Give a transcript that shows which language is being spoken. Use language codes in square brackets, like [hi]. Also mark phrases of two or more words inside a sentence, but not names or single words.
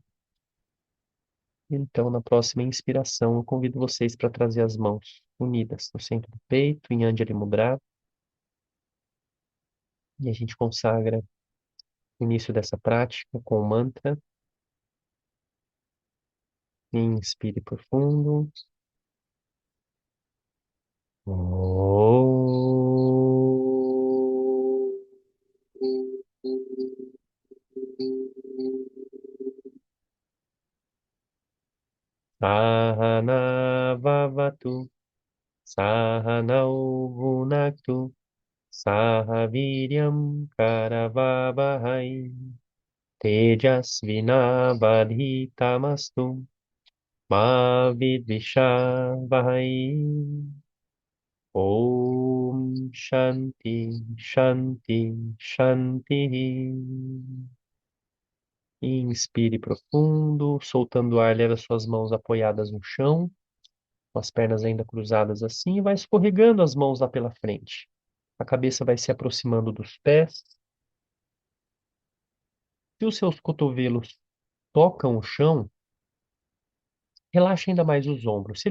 [pt] Então, na próxima inspiração, eu convido vocês para trazer as mãos unidas no centro do peito, em [sa] Anjali Mudra, [pt] e a gente consagra o início dessa prática com o mantra. Inspire profundo. [sa] Sahana Vavatu, Sahanau Bhunaktu, Sahaviryam Karavavahai, Tejasvinavadhitamastu, Ma Vidvishavahai. Om Shanti, Shanti, Shanti. [pt] Inspire profundo, soltando o ar, leva suas mãos apoiadas no chão, com as pernas ainda cruzadas assim, e vai escorregando as mãos lá pela frente. A cabeça vai se aproximando dos pés. Se os seus cotovelos tocam o chão, relaxe ainda mais os ombros.